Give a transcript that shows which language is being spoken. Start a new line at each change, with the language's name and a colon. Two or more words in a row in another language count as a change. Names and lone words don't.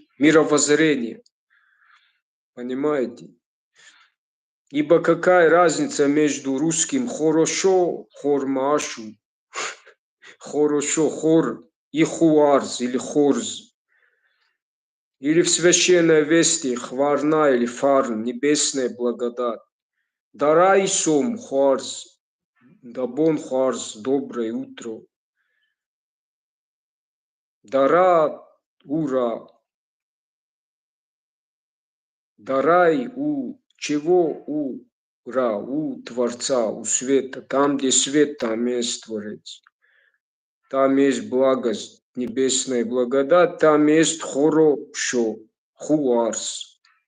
Russian: Мировоззрение, понимаете? Ибо какая разница между русским хорошо, хормашу, хорошо, хор и хуарз или хорз, или в священной вести хварна или фарн, небесная благодать.
Ossetic: Дарай сом хуарз, дабон хуарз,
Russian: доброе утро. Дара ура, дарай у чего у Ра, у Творца, у света. Там, где свет, там есть Творец. Там есть благость, небесная благодать, там есть хорошо, хуарс.